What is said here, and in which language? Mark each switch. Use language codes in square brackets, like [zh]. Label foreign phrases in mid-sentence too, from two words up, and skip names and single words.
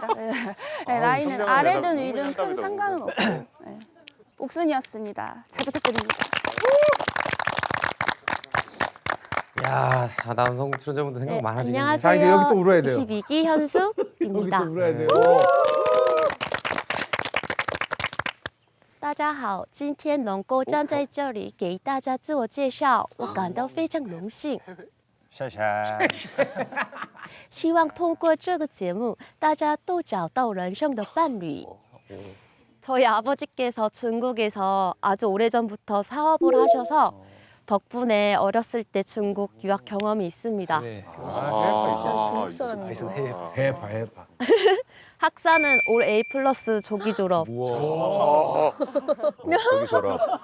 [ko] 네. 네, 나이는 현명한 아래든 대답, 위든 큰 현명한 상관은 없고. 네. 옥순이었습니다. 잘 부탁드립니다. 야, 남성 출연자분들 생각 네, 많아지겠네요. 안녕하세요. 자, 이제 여기 또 울어야 돼요. 22기 여기 현숙입니다. 또 울어야 돼요. [zh] 大家好，今天能够站在这里给大家自我介绍，我感到非常荣幸。希望通过这个节目，大家都找到人生的伴侣。 [ko] 저희 아버지께서 중국에서 아주 오래전부터 사업을 하셔서 덕분에 어렸을 때 중국 유학 경험이 있습니다. 네. 해봐. 학사는 올 A+ 조기 졸업. 저기 졸업.